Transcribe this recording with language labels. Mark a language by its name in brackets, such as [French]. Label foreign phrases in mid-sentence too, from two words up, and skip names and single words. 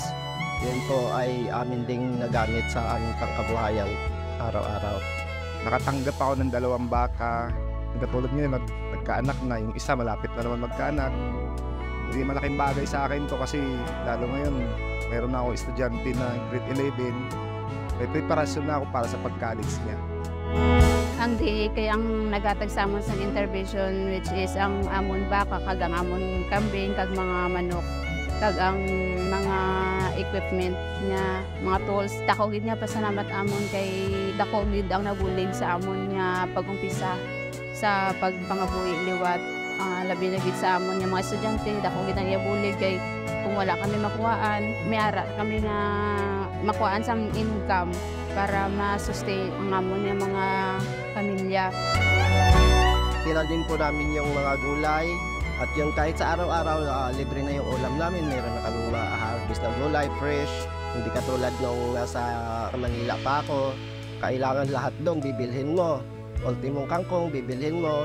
[Filipino] Yun po ay amin ding nagamit sa aming pangkabuhayan araw-araw. Nakatanggap ako ng 2 baka. Katulad ngayon, nagkaanak na. Yung isa malapit na naman magkaanak. Hindi malaking bagay sa akin to kasi lalo ngayon, mayroon na ako estudyante na grade 11. May preparasyon na ako para sa pag-college niya. [Hiligaynon] Ang DA kay ang nagatag sa amon sa intervention [English] which is [Hiligaynon] ang amon baka kag ang amon kambing kag mga manok kag ang mga equipment niya, mga tools. Dako gid nga pasalamat amon kay dako gid ang nabulig sa amon nga pag-umpisa sa pagpangabuhi liwat. Labi na gid sa amon nga mga estudyante, dako gid ang ibulig kay kung wala kami makuhaan, may ara kami nga makuhaan sa income para ma-sustain ang amon nga mga pamilya. [Filipino] Tira din po namin yung mga gulay at yung kahit sa araw-araw libre na yung ulam namin. Meron na kami ma-harvest na gulay, fresh. Hindi katulad nung nasa Manila pa ako. Kailangan lahat doon bibilhin mo. Ultimong kangkong bibilhin mo.